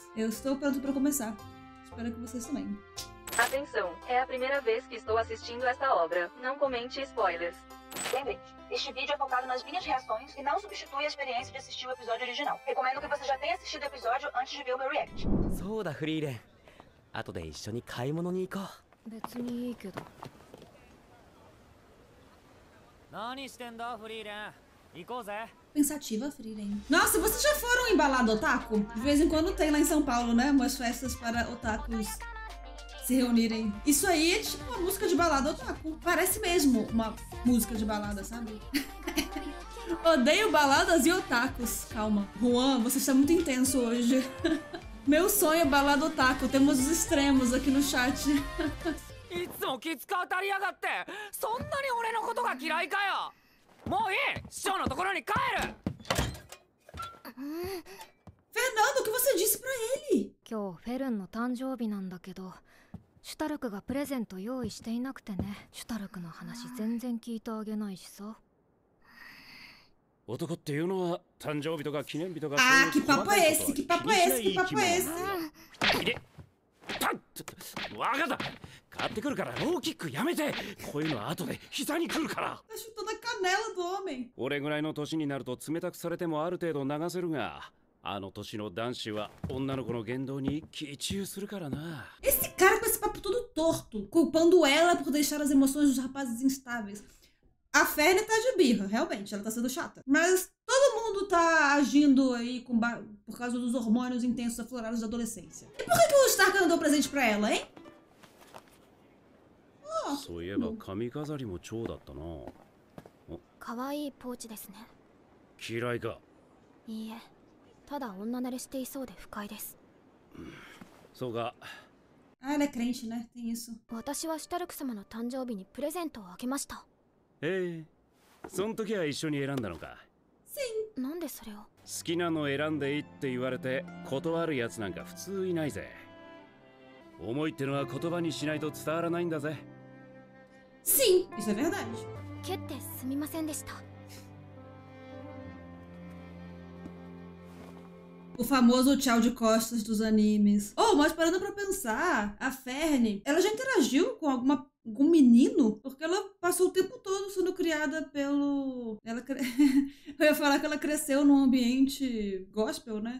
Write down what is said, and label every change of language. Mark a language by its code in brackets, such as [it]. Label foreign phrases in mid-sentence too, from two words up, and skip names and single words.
[pt] Eu estou pronto para começar. Espero que vocês também. Atenção, é a primeira vez que estou assistindo esta obra. Não comente spoilers. Lembrete, este vídeo é focado nas minhas reações e não substitui a experiência de assistir o episódio original. Recomendo que você já tenha assistido o episódio antes de ver o meu react. [ja] そうだフリーレン。後で一緒に買い物に行こう。別にいいけど。何してんだフリーレン。行こうぜ。 [pt] Pensativa, Frieren. Nossa, vocês já foram em balada otaku? De vez em quando tem lá em São Paulo, né? Umas festas para otakus se reunirem. Isso aí é tipo uma música de balada otaku. Parece mesmo uma música de balada, sabe? Odeio baladas e otakus. Calma. Juan, você está muito intenso hoje. Meu sonho é balada otaku. Temos os extremos aqui no chat. [ja] いつも気使うたりやがって。そんなに俺のことが嫌いかよ。もういい。師匠のところに帰る。 [pt] Fernando, o que você disse pra ele? [ja] 今日フェルンの誕生日なんだけど、シュタルクがプレゼント用意していなくてね。シュタルクの話全然聞いてあげないしさ。男っていうのは誕生日とか記念日とか。 [pt] Ah, que papo é esse? Que papo é esse? Que papo é esse? [ja] わかった。買ってくるからローキックやめて。こういうのは後で膝に来るから。 [pt] Tá chutando a canela do homem. [ja] 俺ぐらいの年になると冷たくされてもある程度流せるが、あの年の男子は女の子の言動に気中するからな。 [pt] Esse cara com esse papo todo torto, culpando ela por deixar as emoções dos rapazes instáveis. A Ferne tá de birra, realmente, ela tá sendo chata. Mas todo mundo tá agindo aí por causa dos hormônios intensos aflorados da adolescência. E por que o Stark não deu presente pra ela, hein? [ja] そういえば髪飾りも蝶だったな。可愛いポーチですね。嫌いか。いいえ、ただ女慣れしていそうで不快です。そうか。 [pt] Ah, ela é crente, né? Tem isso. [ja] 私はシュタルク様の誕生日にプレゼントをあげました。ええ、その時は一緒に選んだのか。 [pt] Sim. [ja] なんでそれを。好きなの選んでいいって言われて断るやつなんか普通いないぜ。思いってのは言葉にしないと伝わらないんだぜ。 [pt] Sim, isso é verdade. [ja] 蹴ってすみませんでした。 [pt] O famoso tchau de costas dos animes. Oh, mas parando pra pensar, a Ferne, ela já interagiu com algum menino? Porque ela passou o tempo todo sendo criada pelo... Eu ia falar que ela cresceu num ambiente gospel, né?